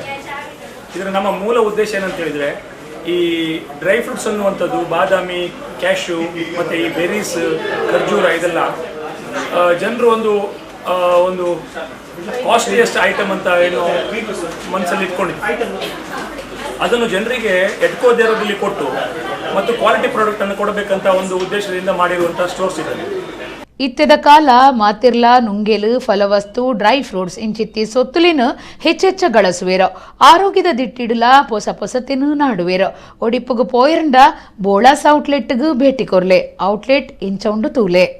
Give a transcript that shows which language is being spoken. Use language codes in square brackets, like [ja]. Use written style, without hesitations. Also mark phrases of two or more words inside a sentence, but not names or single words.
[kn] ಇದರ ನಮ್ಮ ಮೂಲ ಉದ್ದೇಶ ಏನಂತ ಹೇಳಿದರೆ, ಈ [en] dry fruits [kn] ಅನ್ನುವಂಥದ್ದು ಬಾದಾಮಿ, ಕ್ಯಾಶ್ಯೂ ಮತ್ತು ಈ ಬೆರೀಸ್, ಖರ್ಜೂರ ಇದೆಲ್ಲ ಜನರು ಒಂದು [en] costliest item [kn] ಅಂತ ಏನು ಮನಸ್ಸಲ್ಲಿ ಇಟ್ಕೊಂಡಿದ್ದೆ, ಅದನ್ನು ಜನರಿಗೆ ಎಟ್ಕೋ ದರದಲ್ಲಿ ಕೊಟ್ಟು ಮತ್ತು ಕ್ವಾಲಿಟಿ ಪ್ರಾಡಕ್ಟನ್ನು ಕೊಡಬೇಕಂತ ಒಂದು ಉದ್ದೇಶದಿಂದ ಮಾಡಿರುವಂಥ ಸ್ಟೋರ್ಸ್ ಇದೆ. [tcy] ಇತ್ತೆದ ಕಾಲ ಮಾತಿರ್ಲ ನುಂಗೆಲು ಫಲವಸ್ತು [en] dry fruits [tcy] ಇಂಚಿತ್ತಿ ಸೊತ್ತುಲಿನ ಹೆಚ್ಚೆಚ್ಚ ಗಳಸುವೇರೋ ಆರೋಗ್ಯದ ದಿಟ್ಟಿಡಲ ಹೊಸತಿನ ನಾಡುವೇರೋ ಒಡಿಪ್ಪುಗು ಪೋಯರಂಡ ಬೋಳಾಸ್ ಔಟ್ಲೆಟ್ಗೂ ಭೇಟಿ ಕೊರ್ಲೆ ಔಟ್ಲೆಟ್ ಇಂಚೌಂಡು ತೂಲೆ.